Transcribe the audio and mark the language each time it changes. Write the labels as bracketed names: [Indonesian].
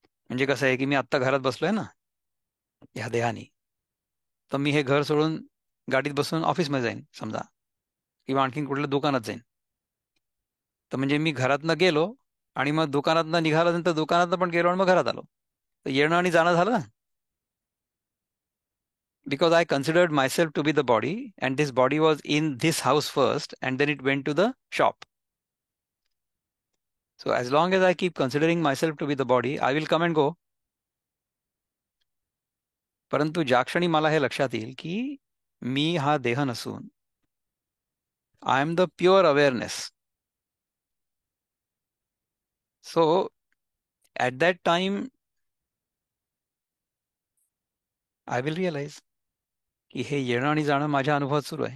[Marathi] म्हणजे कसं आहे की मी आत्ता घरात बसलोय ना ह्या देहानी, तर मी हे घर सोडून गाडीत बसून ऑफिसमध्ये जाईन समजा, किंवा आणखीन कुठल्या दुकानात जाईन. तर म्हणजे मी घरातनं गेलो आणि मग दुकानातनं निघाल्यानंतर दुकानातनं पण गेलो आणि मग घरात आलो. तर येणं आणि जाणं झालं ना. [English] Because I considered myself to be the body, and this body was in this house first, and then it went to the shop. So as long as I keep considering myself to be the body, I will come and go. [Marathi] परंतु ज्या क्षणी मला हे लक्षात येईल की मी हा देह नसून [English] I am the pure awareness, so at that time I will realise [Marathi] की हे येणं आणि जाणं माझ्या अनुभवात सुरू आहे.